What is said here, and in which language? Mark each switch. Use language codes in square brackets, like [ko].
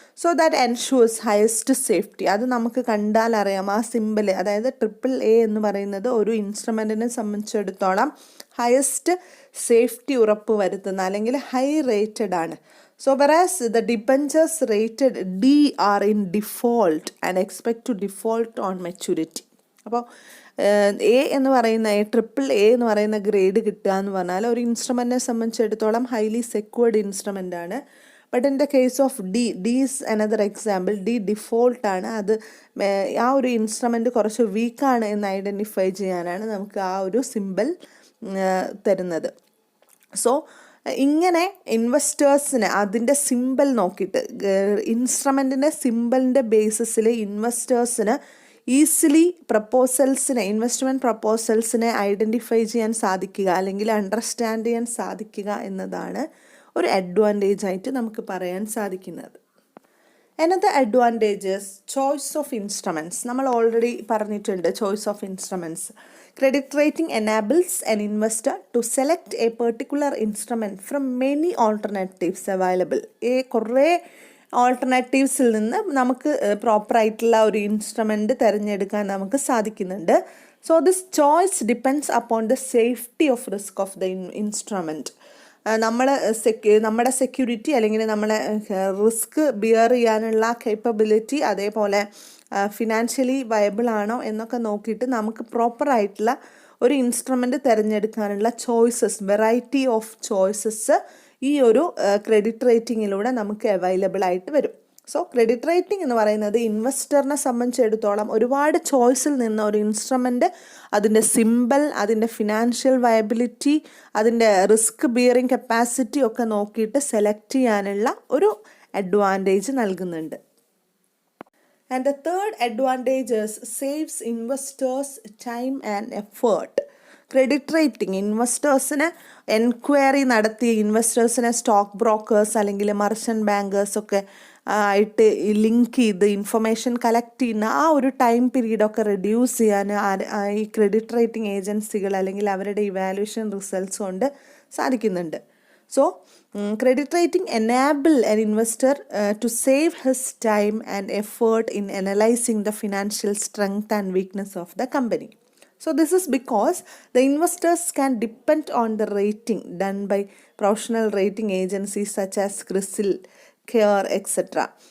[en] So that ensures highest safety. [ml] അത് നമുക്ക് കണ്ടാൽ അറിയാം ആ സിമ്പിൾ, അതായത് AAA എന്ന് പറയുന്നത് ഒരു ഇൻസ്ട്രുമെൻറ്റിനെ സംബന്ധിച്ചിടത്തോളം ഹയസ്റ്റ് സേഫ്റ്റി ഉറപ്പ് വരുത്തുന്ന അല്ലെങ്കിൽ ഹൈ റേറ്റഡ് ആണ്. [en] So whereas the debentures rated D are in default and expect to default on maturity. [ml] അപ്പോൾ AAA എന്ന് പറയുന്ന ഗ്രേഡ് കിട്ടുക എന്ന് പറഞ്ഞാൽ ഒരു ഇൻസ്ട്രുമെൻറ്റിനെ സംബന്ധിച്ചിടത്തോളം ഹൈലി സെക്യൂർഡ് ഇൻസ്ട്രുമെൻ്റ് ആണ്. [en] But in the case of D is another example. D default ആണ്. [ml] അത് ആ ഒരു ഇൻസ്ട്രുമെൻറ്റ് കുറച്ച് വീക്കാണ് എന്ന് ഐഡൻറ്റിഫൈ ചെയ്യാനാണ് നമുക്ക് ആ ഒരു സിമ്പിൾ തരുന്നത്. സോ ഇങ്ങനെ ഇൻവെസ്റ്റേഴ്സിന് അതിൻ്റെ സിമ്പിൾ നോക്കിയിട്ട് ഇൻസ്ട്രുമെൻറ്റിൻ്റെ സിമ്പിളിൻ്റെ ബേസിസിൽ ഇൻവെസ്റ്റേഴ്സിന് ഈസിലി ഇൻവെസ്റ്റ്മെൻറ്റ് പ്രപ്പോസൽസിനെ ഐഡൻറ്റിഫൈ ചെയ്യാൻ സാധിക്കുക അല്ലെങ്കിൽ അണ്ടർസ്റ്റാൻഡ് ചെയ്യാൻ സാധിക്കുക എന്നതാണ് ഒരു അഡ്വാൻറ്റേജ് ആയിട്ട് നമുക്ക് പറയാൻ സാധിക്കുന്നത്. [en] Another advantage is choice of instruments. [ml] നമ്മൾ ഓൾറെഡി പറഞ്ഞിട്ടുണ്ട് choice of instruments. [en] Credit rating enables an investor to select a particular instrument from many alternatives available. [ml] കുറേ ഓൾട്ടർനേറ്റീവ്സിൽ നിന്ന് നമുക്ക് പ്രോപ്പറായിട്ടുള്ള ഒരു ഇൻസ്ട്രുമെൻറ്റ് തിരഞ്ഞെടുക്കാൻ നമുക്ക് സാധിക്കുന്നുണ്ട്. [en] So this choice depends upon the safety of risk of the instrument. [ml] നമ്മുടെ സെക്യൂരിറ്റി അല്ലെങ്കിൽ നമ്മളെ റിസ്ക് ബിയർ ചെയ്യാനുള്ള കേപ്പബിലിറ്റി, അതേപോലെ ഫിനാൻഷ്യലി വയബിൾ ആണോ എന്നൊക്കെ നോക്കിയിട്ട് നമുക്ക് പ്രോപ്പറായിട്ടുള്ള ഒരു ഇൻസ്ട്രുമെൻ്റ് തിരഞ്ഞെടുക്കാനുള്ള വെറൈറ്റി ഓഫ് ചോയ്സസ് ഈ ഒരു ക്രെഡിറ്റ് റേറ്റിങ്ങിലൂടെ നമുക്ക് അവൈലബിൾ ആയിട്ട് വരും. സോ ക്രെഡിറ്റ് റേറ്റിംഗ് എന്ന് പറയുന്നത് ഇൻവെസ്റ്ററിനെ സംബന്ധിച്ചിടത്തോളം ഒരുപാട് ചോയ്സിൽ നിന്ന് ഒരു ഇൻസ്ട്രുമെൻ്റ്, അതിൻ്റെ സിമ്പിൾ, അതിൻ്റെ ഫിനാൻഷ്യൽ വയബിലിറ്റി, അതിൻ്റെ റിസ്ക് ബിയറിംഗ് കപ്പാസിറ്റി ഒക്കെ നോക്കിയിട്ട് സെലക്ട് ചെയ്യാനുള്ള ഒരു അഡ്വാൻറ്റേജ് നൽകുന്നുണ്ട്. [en] And the third advantage is saves investors time and effort. [ml] Credit rating ഇൻവെസ്റ്റേഴ്സിന് enquiry നടത്തി ഇൻവെസ്റ്റേഴ്സിനെ സ്റ്റോക്ക് ബ്രോക്കേഴ്സ് അല്ലെങ്കിൽ മർച്ചൻ്റ് ബാങ്കേഴ്സ് ഒക്കെ ആയിട്ട് ലിങ്ക് ചെയ്ത് ഇൻഫർമേഷൻ കളക്ട് ചെയ്യുന്ന ആ ഒരു ടൈം പീരീഡൊക്കെ റെഡ്യൂസ് ചെയ്യാൻ ഈ ക്രെഡിറ്റ് റേറ്റിംഗ് ഏജൻസികൾ അല്ലെങ്കിൽ അവരുടെ ഇവാലുവേഷൻ റിസൾട്ട്സ് കൊണ്ട് സാധിക്കുന്നുണ്ട്. [en] So, credit rating enable an investor to save his time and effort in analyzing the financial strength and weakness of the company. So, this is because the investors can depend on the rating done by professional rating agencies such as CRISIL, CARE, etc.